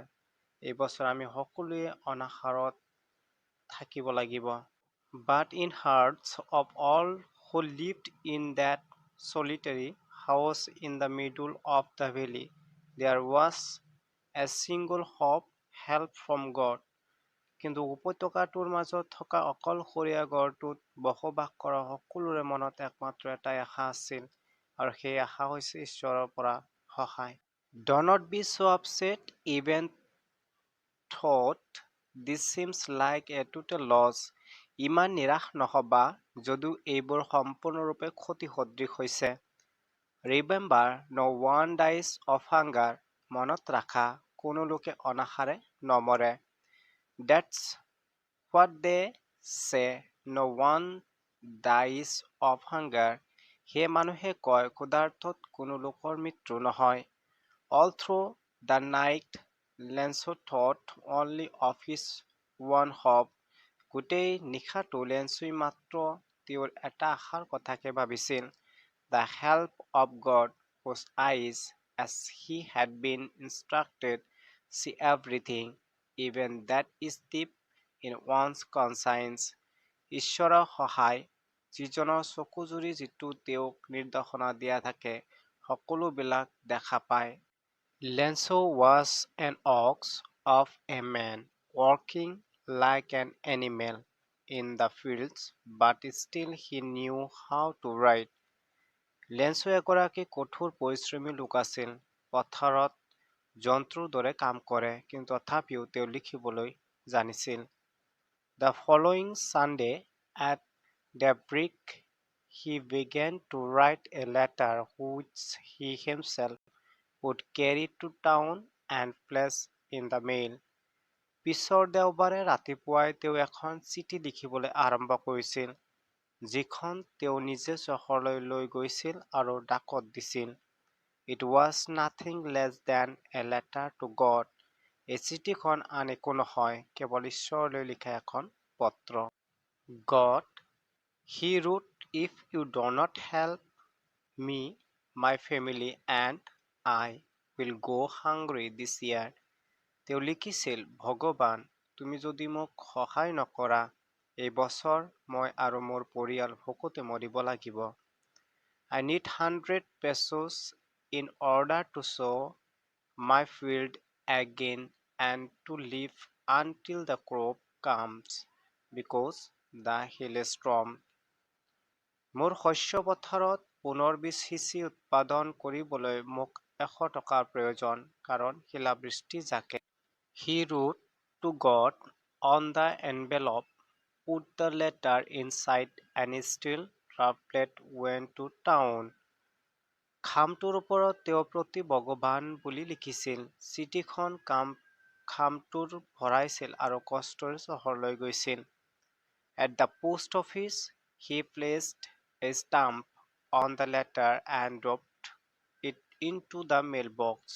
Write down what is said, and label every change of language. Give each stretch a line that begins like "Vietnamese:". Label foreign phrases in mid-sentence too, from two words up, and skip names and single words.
Assamese: এই বছৰ আমি সকলোৱে অনাহাৰত থাকিব লাগিব।
English: But in hearts of all who lived in that solitary house in the middle of the valley, there was a single hope, help from God.
Assamese: কিন্তু উপত্যকাটোৰ মাজত থকা অকলশৰীয়া গড়টোত বসবাস কৰা সকলোৰে মনত একমাত্ৰ এটাই আশা আছিল, আৰু সেই আশা হৈছে ঈশ্বৰৰ পৰা সহায়।
English: Do not be so upset, even thought this seems like a total loss.
Assamese: ইমান নিৰাশ নহবা, যদিও এইবোৰ সম্পূৰ্ণৰূপে ক্ষতি সদৃশ হৈছে।
English: Remember, no one dies of hunger.
Assamese: মনত ৰাখা, কোনো লোকে অনাহাৰে নমৰে।
English: That's what they say. No one dies of hunger.
Assamese: সেই মানুহে কয়, ক্ষুধাৰ্তত কোনো লোকৰ মৃত্যু নহয়।
English: All through the night, Lenço thought only of his one hope.
Assamese: গোটেই নিশাটো লেঞ্চোই মাত্ৰ তেওঁৰ এটা আশাৰ কথাকে ভাবিছিল।
English: The help of God, whose eyes, as he had been instructed, see everything, even that is deep in one's conscience.
Assamese: ঈশ্বৰৰ সহায়, যিজনৰ চকুজুৰি যিটো তেওঁক নিৰ্দেশনা দিয়া থাকে, সকলোবিলাক দেখা পায়।
English: Lenço was an ox of a man, working like an animal in the fields, but still he knew how to write.
Assamese: লেঞ্চো এগৰাকী কঠোৰ পৰিশ্ৰমী লোক আছিল। পথাৰত জন্তুৰ দৰে কাম কৰে, কিন্তু তথাপিও তেওঁ লিখিবলৈ জানিছিল।
English: The following Sunday at daybreak he began to write a letter which he himself would carry to town and place in the mail.
Assamese: পিছৰ দেওবাৰে ৰাতিপুৱাই তেওঁ এখন চিঠি লিখিবলৈ আৰম্ভ কৰিছিল, যিখন তেওঁ নিজে চহৰলৈ লৈ গৈছিল আৰু ডাকত দিছিল।
English: It was nothing less than a letter to God.
Assamese: এই চিঠিখন আন একো নহয়, কেৱল ঈশ্বৰলৈ লিখা এখন পত্ৰ।
English: God, he wrote, if you do not help me, my family and I will go hungry this year.
Assamese: তেওঁ লিখিছিল, ভগৱান, তুমি যদি মোক সহায় নকৰা, এই বছৰ মই আৰু মোৰ পৰিয়াল ভোকতে মৰিব লাগিব।
English: I need 100 pesos in order to sow my field again and to live until the crop comes because the hailstorm.
Assamese: মোৰ শস্য পথাৰত পুনৰ বীজ সিঁচি উৎপাদন কৰিবলৈ মোক 100 টকাৰ প্ৰয়োজন কাৰণ শিলাবৃষ্টি জাকে।
English: He wrote to God on the envelope, put the letter inside and still traveled went to town.
Assamese: খামটোৰ ওপৰত তেওঁ প্ৰতি ভগৱান বুলি লিখিছিল। চিঠিখন খামটোৰ ভৰাইছিল আৰু কষ্টৰে চহৰলৈ গৈছিল।
English: At the post office, he placed a stamp on the letter and dropped it into the mailbox.